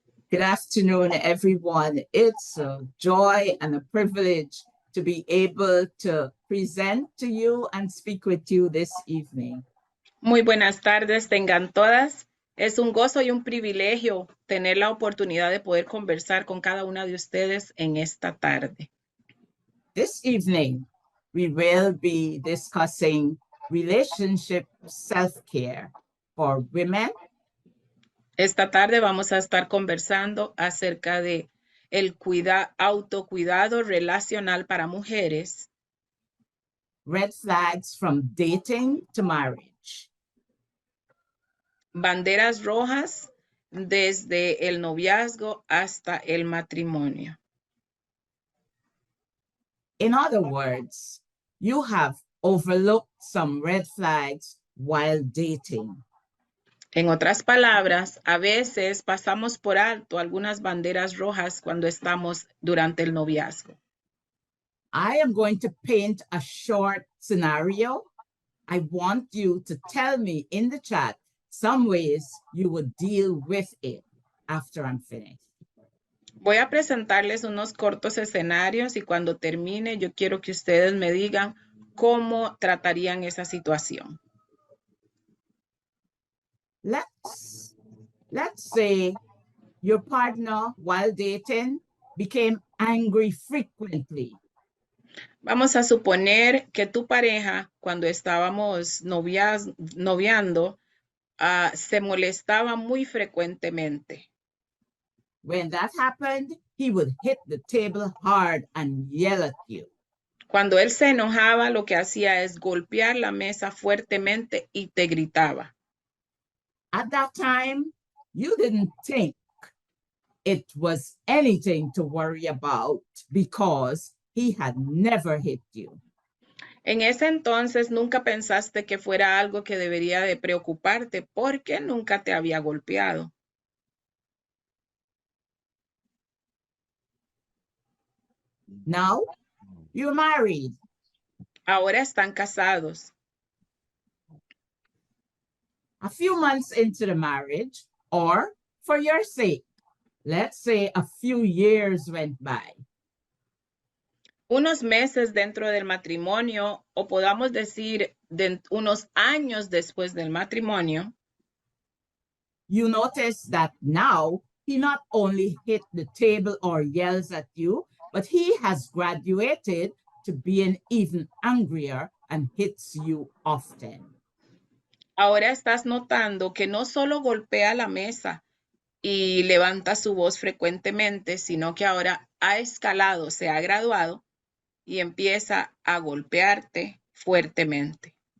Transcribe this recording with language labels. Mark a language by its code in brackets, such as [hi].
[en] Good afternoon, everyone. It's a joy and a privilege to be able to present to you and speak with you this evening. [es] Muy buenas tardes, tengan todas. Es un gozo y un privilegio tener la oportunidad de poder conversar con cada una de ustedes en esta tarde. [en] This evening, we will be discussing relationship self-care for women. [es] Esta tarde vamos a estar conversando acerca de el autocuidado relacional para mujeres. [en] Red flags from dating to marriage. [es] Banderas rojas desde el noviazgo hasta el matrimonio. [en] In other words, you have overlooked some red flags while dating. [es] En otras palabras, a veces pasamos por alto algunas banderas rojas cuando estamos durante el noviazgo. [en] I am going to paint a short scenario. I want you to tell me in the chat some ways you would deal with it after I'm finished. [es] Voy a presentarles unos cortos escenarios y cuando termine yo quiero que ustedes me digan cómo tratarían esa situación. [en] Let's say your partner, while dating, became angry frequently. [es] Vamos a suponer que tu pareja, cuando estábamos noviando, se molestaba muy frecuentemente. [en] When that happened, he would hit the table hard and yell at you. [es] Cuando él se enojaba, lo que hacía es golpear la mesa fuertemente y te gritaba. [en] At that time, you didn't think it was anything to worry about because he had never hit you. [es] En ese entonces nunca pensaste que fuera algo que debería de preocuparte porque nunca te había golpeado. [en] Now, you're married. [es] Ahora están casados. [en] A few months into the marriage, or for your sake, let's say a few years went by. [es] Unos meses dentro del matrimonio, o podamos decir unos años después del matrimonio, [en] You notice that now he not only hit the table or yells at you, but he has graduated to being even angrier and hits you often. [es] ahora estás notando que no solo golpea la mesa y levanta su voz frecuentemente, sino que ahora ha escalado, se ha graduado y empieza a golpearte fuertemente.